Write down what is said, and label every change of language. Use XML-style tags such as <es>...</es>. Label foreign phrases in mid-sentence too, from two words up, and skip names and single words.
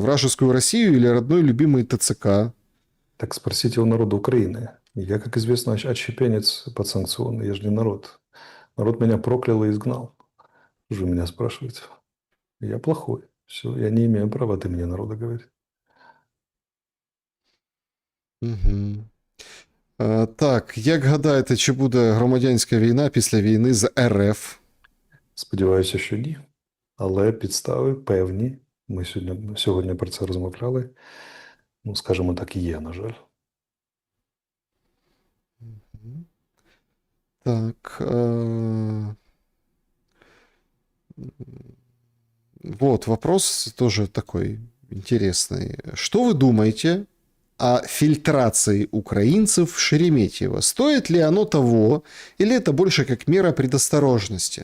<ru>Вражескую Россию или родной любимый ТЦК? Так спросите у народа Украины. Я, как известно, отщепенец подсанкционный. Я же не народ. Народ меня проклял и изгнал. Что же вы меня спрашиваете? Я плохой. Все, я не имею права от имени народа говорить. Угу.</ru> <uk>Так, як гадаєте, чи буде громадянська війна після війни з РФ? Сподіваюся, що ні. Але підстави певні. Ми сьогодні про це розмовляли. Ну, скажімо так, є, на жаль. Так.</uk> <ru>Вот вопрос тоже такой интересный. Что вы думаете о фильтрации украинцев в Шереметьево? Стоит ли оно того, или это больше как мера предосторожности?</ru>